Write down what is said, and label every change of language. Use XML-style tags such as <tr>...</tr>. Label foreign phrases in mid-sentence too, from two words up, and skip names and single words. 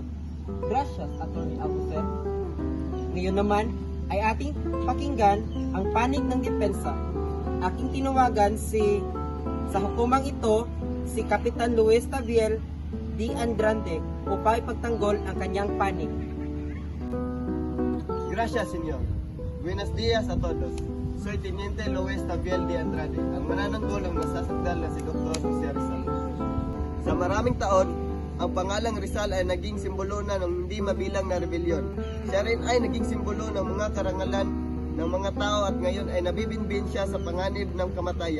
<es>Gracias, Atty. Abuser.</es> <tl>Ngayon naman ay ating pakinggan ang panig ng depensa. Aking tinawagan sa hukumang ito si Kapitan Luis Taviel D. Andrade upang ipagtanggol ang kanyang panig.</tl> <es>Gracias, Senyor. Buenos días a todos. Soy Teniente Luis Taviel de Andrade,</es> <tl>ang manananggol ng nasasakdal na si Dr. Jose Rizal. Sa maraming taon, ang pangalang Rizal ay naging simbolo na ng hindi mabilang na rebelyon. Siya rin ay naging simbolo ng mga karangalan ng mga tao at ngayon ay nabibinbin siya sa panganib ng kamatayan.</tl>